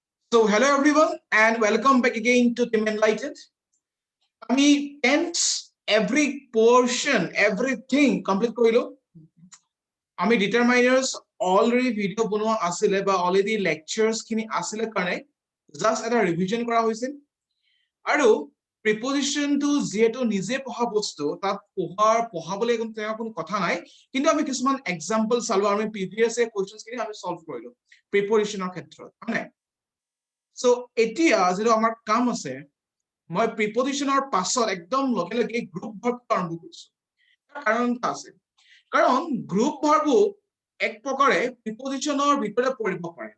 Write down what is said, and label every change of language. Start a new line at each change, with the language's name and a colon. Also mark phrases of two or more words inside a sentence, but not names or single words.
English: So hello everyone and welcome back again to Team Enlightened. আমি tense every portion, everything complete কৰিলো।
Assamese: আমি
English: determiners already video
Assamese: বনোৱা আছিলে বা
English: already lectures
Assamese: খিনি আছিলে কাৰণে just এটা revision কৰা হৈছিল। আৰু preposition টো যেটো নিজে পঢ়া বস্তু তাত পঢ়াবলৈ কোনো কথা নাই, কিন্তু আমি কিছুমান example চালো আমি
English: previous questions
Assamese: খিনি আমি solve কৰিলো preposition ৰ ক্ষেত্ৰত, হয়। So এতিয়া যেটো আমাৰ কাম আছে মই প্ৰিপজিশনৰ পাছত একদম লগে লগে
English: group verb
Assamese: আৰম্ভ কৰিছো। কাৰণটা আছে কাৰণ
English: group verbও
Assamese: এক প্ৰকাৰে প্ৰিপজিশনৰ ভিতৰত পৰিব পাৰে।